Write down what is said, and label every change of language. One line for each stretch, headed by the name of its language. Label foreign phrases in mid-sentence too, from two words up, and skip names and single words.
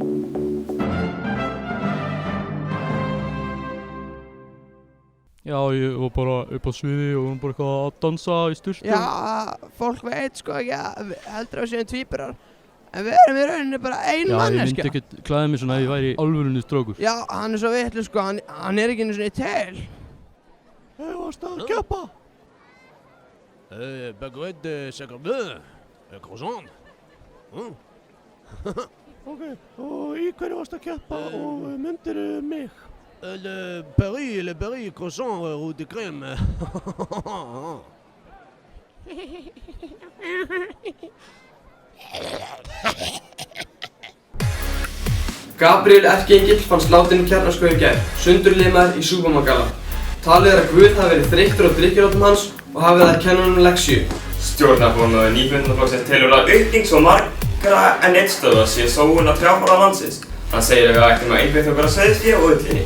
Icelandic: Já, ég var bara upp á sviði og var bara eitthvað að dansa í sturtu. Já, fólk veit sko ekki að heldur að við séum tvíburar. En við erum í rauninni bara ein manneskja. Já, ég myndi ekkert klæða mig svona ef ég væri alvörunni strákur. Já, hann er svo vitlaus sko, hann er ekki einu svona í tel. Hey, varstu að keppa?
French: Baguette, sacre croissant.
Icelandic: Ok, og í hverju varstu að keppa og myndirðu mig?
French: Le Paris croissant roux de crème.
Icelandic: Gabriel erkiengill fannst látinn í Kjarnaskógi í gær, sundurlimaður í Súpamagala. Talið að Guð hafi verið þreyttur á drykkjulátum hans og hafi það að kenna honum leksíu. Stjórnarformaður Nýfundaflokksins telur að aukning svo margra en einn stöðva sé sóun að trjábora landsins. Hann segir að við ættum að einbeita okkur að sauðfé og ullinni.